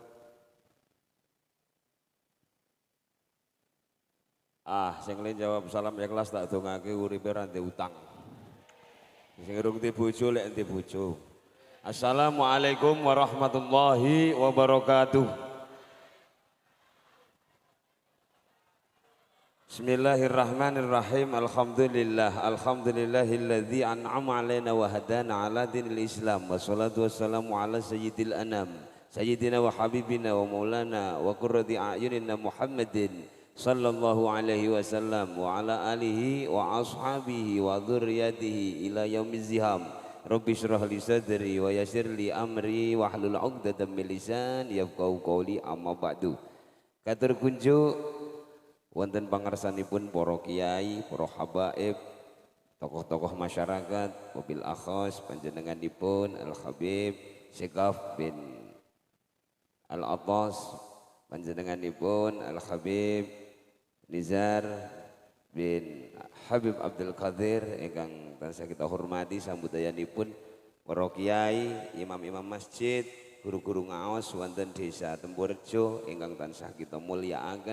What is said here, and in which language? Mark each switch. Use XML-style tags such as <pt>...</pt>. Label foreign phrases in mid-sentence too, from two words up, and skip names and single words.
<jv>Sing lain jawab salam ikhlas tak dongake uripe ra ndek utang. Sing urung di bojo lek ndek bojo.</jv> <ar>السلام عليكم ورحمة الله وبركاته. Bismillahirrahmanirrahim. الحمد لله الذي أنعم علينا وهدانا على دين الإسلام. والصلاة والسلام على سيد الأنام سيدنا وحبيبنا ومولانا وقرة أعيننا محمد صلى الله عليه وسلم وعلى آله وأصحابه وذريته إلى يوم الزحام. رب اشرح لي صدري ويسر لي أمري واحلل عقدة من لساني يفقهوا قولي أما بعد.</ar> <jv>Katur kunjuk wonten pangarsanipun para kiai, para habaib, tokoh-tokoh masyarakat, mobil akhos panjenenganipun Al Habib Syekaf bin Al Atas, panjenenganipun Al Habib Nizar bin Habib Abdul Qadir ingkang tansah kita hormati sambudayanipun para kiai, imam-imam masjid, guru-guru ngaos wonten desa Tempurjo ingkang tansah kita mulyakaken.</jv>